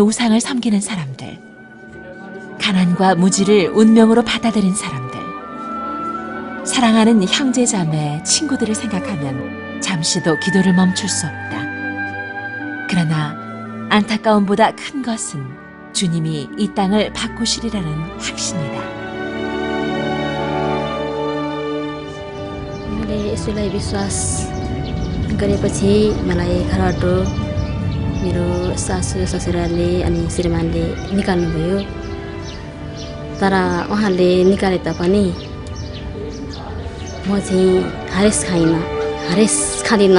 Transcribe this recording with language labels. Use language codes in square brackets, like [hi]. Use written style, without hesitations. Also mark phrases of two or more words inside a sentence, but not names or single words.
[ko] 우상을 섬기는 사람들, 가난과 무지를 운명으로 받아들인 사람들, 사랑하는 형제자매, 친구들을 생각하면 잠시도 기도를 멈출 수 없다. 그러나 안타까움보다 큰 것은 주님이 이 땅을 바꾸시리라는 확신이다. [ne] मैले यसैलाई विश्वास गरेपछि मलाई घरबाट मेरो सासू ससुराले अनि श्रीमानले निकाल्नुभयो। तर उहाँले निकाले तापनि म चाहिँ हरेस खाँदिनँ।